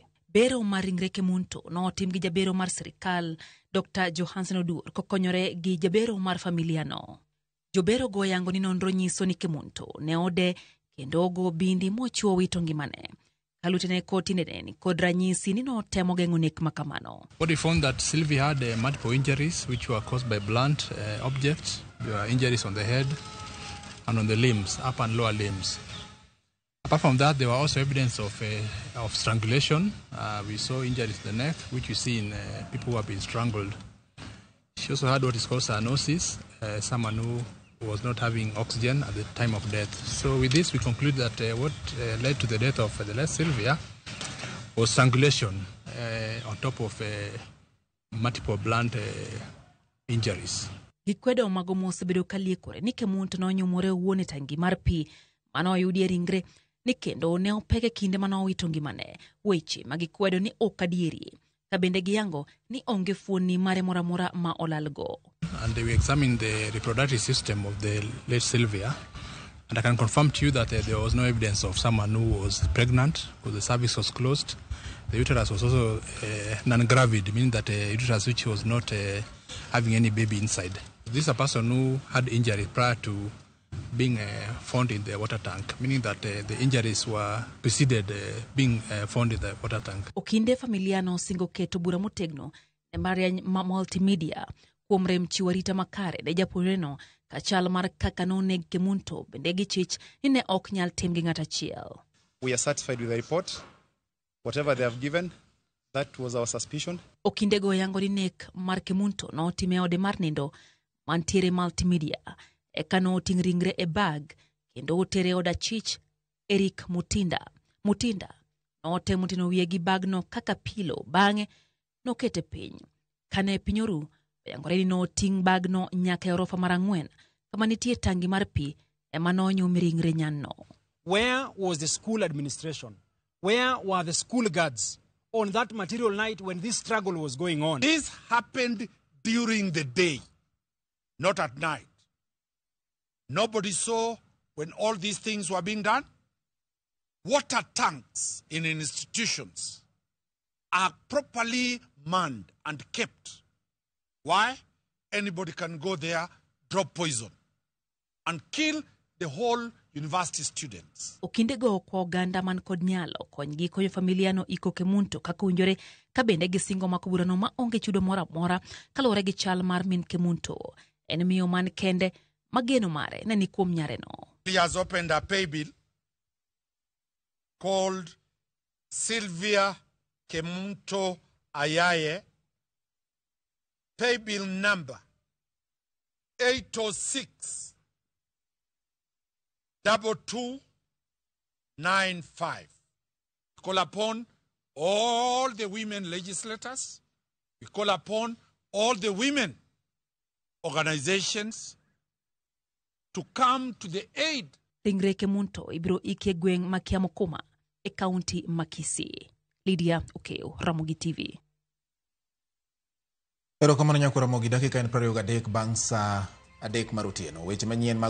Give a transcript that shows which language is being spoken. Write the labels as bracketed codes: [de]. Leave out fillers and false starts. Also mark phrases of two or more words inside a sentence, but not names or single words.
[luo] Bero mar ringre Kemunto notim gi jabero mar sirikal Dr. Johansen Odur kokonyore gi jabero mar familia no. Jobero go yango ni nonro nyiso ni Kemunto ne ode kendo ogo bindi mochuo wito ngimane. Kalutene koti ni kod ranyisi ni notemo geng'o nek makamano. [en] What we found that Sylvia had multiple injuries which were caused by blunt objects. There were injuries on the head and on the limbs, upper and lower limbs. Apart from that, there were also evidence of strangulation. We saw injuries to the neck, which we see in people who have been strangled. She also had what is called cyanosis, someone who was not having oxygen at the time of death. So with this, we conclude that what led to the death of the late Sylvia was strangulation on top of multiple blunt injuries. [luo] Gikwedo mago mosebedo kaliekore ni Kemunto nonyumore wuone tangi mar pi mano oyudi e ringre ni kendo ne opege kinde mano owito ngimane. Weche magikwedo ni okadieri ka bende giyango ni onge fuoni mare moramora ma olalgo. [en] And we examined the reproductive system of the late Sylvia, and I can confirm to you that there was no evidence of someone who was pregnant because the cervix was closed. The uterus was also non-gravid, meaning that the uterus which was not having any baby inside. This is a person who had injuries prior to being found in the water tank, meaning that the injuries were preceded being found in the water tank. [luo] Okinde familia no singo keto bura motegno e mbalariany ma Multimedia kuom rem chiwo arita makare ne japuonjreno ka chal mar kaka noneg Kemunto bende gi chich ni ne ok nyal tim gi ng'at achiel. [en] We are satisfied with the report. Whatever they have given, that was our suspicion. [luo] Okinde go yango ni nek mar Kemunto no time ode mar nindo mantiere Multimedia e kano ting ringre e bag kendo otere oda chich Eric Mutinda no temo tino wiye gi bag no kaka pilo bang'e no kete piny. Kane pinyoru yangore ni no ting bag no nyaka orofa mar 4 kama nitie tangi mar pi ema no nyumi ringre nyanno. [en] Where was the school administration? Where were the school guards on that material night when this struggle was going on? This happened during the day, not at night. Nobody saw when all these things were being done. Water tanks in institutions are properly manned and kept. Why? Anybody can go there, drop poison, and kill the whole university students. [luo] Okinde go kwa oganda man kod nyalo konygi konyo familia no iko Kemunto kaka unjore ka bende gisingo makoburano ma onge chudo mora mora kalore gi chal mar min Kemunto. En miyo man kende mageno mare na ni kuom nyare no. [en] He has opened a pay bill called Sylvia Kemunto Ayaye, pay bill number 806 2295. Call upon all the women legislators. We call upon all the women organizations to come to the aid. [luo] Ringre Kemunto ibro ike gweng Makiamokoma e kaunti Makisi. Lydia Okeyo, Ramogi TV. Erokamano nyakura Ramogi, dakika en 23 bang' saa 3 mar otieno. Weche manyien